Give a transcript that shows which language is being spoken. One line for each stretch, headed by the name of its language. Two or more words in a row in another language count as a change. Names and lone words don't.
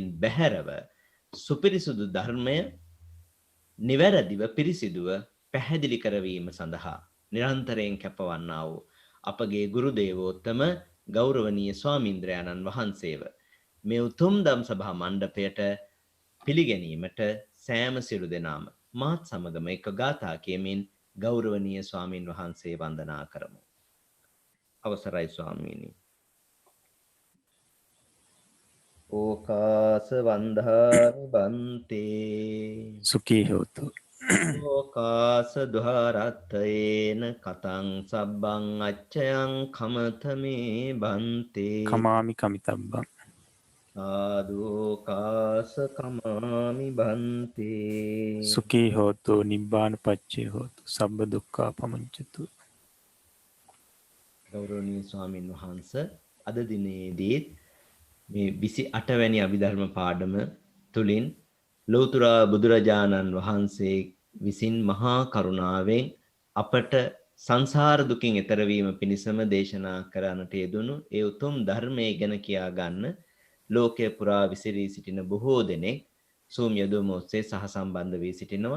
Sinhala: බැහැරව සුපිරිසුදු ධර්මය නිවැරදිව පිරිසිදුව පැහැදිලි කරවීම සඳහා නිරන්තරයෙන් කැපවන්නා වූ අපගේ ගුරු දේවෝත්තම ගෞරවනීය ස්වාමීන්ද්‍රයාණන් වහන්සේව මේ උතුම් දම් සභා මණ්ඩපයට පිළිගැනීමට සෑම සියලු දෙනාම මාත් සමගම එක ගාථා කියමින් ගෞරවනීය ස්වාමින් වහන්සේ වන්දනා කරමු. අවසරයි ස්වාමීනි.
Pali: ඕකාස වන්දාමි බන්තේ සුඛී හෝතු. ඕකාස දුහරත්තේන කතං සබ්බං අච්චයං කමතමේ බන්තේ කමාමි කමිතබ්බං. ආදෝකාස කමාමි බන්තේ සුඛී හෝතු නිබ්බාන පච්චේ හෝතු සබ්බ දුක්ඛා පමුංචතු.
Sinhala: ගෞරවනීය ස්වාමින් වහන්සේ අද දිනේදී මේ 28 වැනි අභිධර්ම පාඩම තුලින් ලෞතර බුදුරජාණන් වහන්සේ විසින් මහා කරුණාවෙන් අපට සංසාර දුකින් එතර වීම පිණිසම දේශනා කරන්නට යෙදුණු ඒ උතුම් ධර්මයේ ගැන කියා ගන්න ලෝකයේ පුරා විසිරී සිටින බොහෝ දෙනෙක් Zoom යොදවම ඔස්සේ සහසම්බන්ධ වී සිටිනවා.